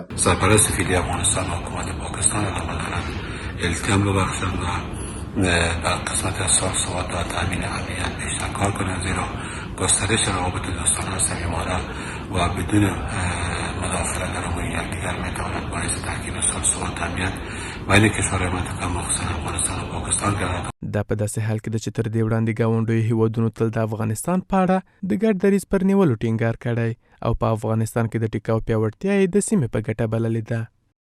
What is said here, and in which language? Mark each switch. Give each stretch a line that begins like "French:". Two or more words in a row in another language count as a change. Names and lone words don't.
Persian: سرپرست فعلی افغانستان و حکومت پاکستان را دعوت کنند التیام ببخشند و در قسمت ثبات و تامین امنیت بیشتر کار کنند، زیرا گسترش روابط دوستانه و صمیمانه و بدون مداخله در امور یکدیگر میتواند باعث تحکیم ثبات و امنیت بین کشورهای منطقه مخصوصا افغانستان و پاکستان گردد.
Pashto: دا په داسې حال کې ده چې تر دې وړاندې ګاونډیو هیوادونو تل د افغانستان په اړه د ګډ دریځ پر نیولو ټینګار کړی او په افغانستان کې د ټیکاو پیاوړتیا یې د سیمې په ګټه بللې ده.